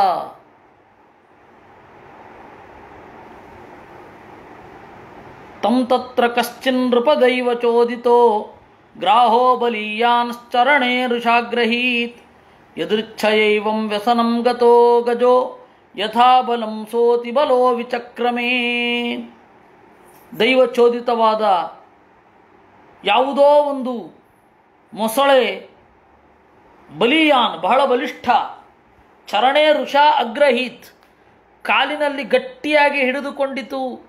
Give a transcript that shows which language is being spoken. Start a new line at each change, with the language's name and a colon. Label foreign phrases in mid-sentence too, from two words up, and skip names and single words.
Sanskrit: ತಂ ತತ್ರ ಕಶ್ಚಿನ್ ನೃಪದೈವ ಚೋದಿತೋ ಗ್ರಾಹೋ ಬಲೀಯಾನ್ಶ್ಚರಣೇ ಋಷಾಗ್ರಹೀತ್ ಯದೃಚ್ಛಯೈವಂ ವ್ಯಸನಂ ಗತೋ ಗಜೋ ಯಥಾ ಬಲಂ ಸೋತಿ ಬಲೋ ವಿಚಕ್ರಮೇ.
Kannada: ದೈವಚೋದಿತವಾದ ಯಾವುದೋ ಒಂದು ಮೊಸಳೆ, ಬಲಿಯಾನ್ ಬಹಳ ಬಲಿಷ್ಠ,
Sanskrit: ಚರಣೇ ಋಷಾ ಅಗ್ರಹೀತ್
Kannada: ಕಾಲಿನಲ್ಲಿ ಗಟ್ಟಿಯಾಗಿ ಹಿಡಿದುಕೊಂಡಿತು.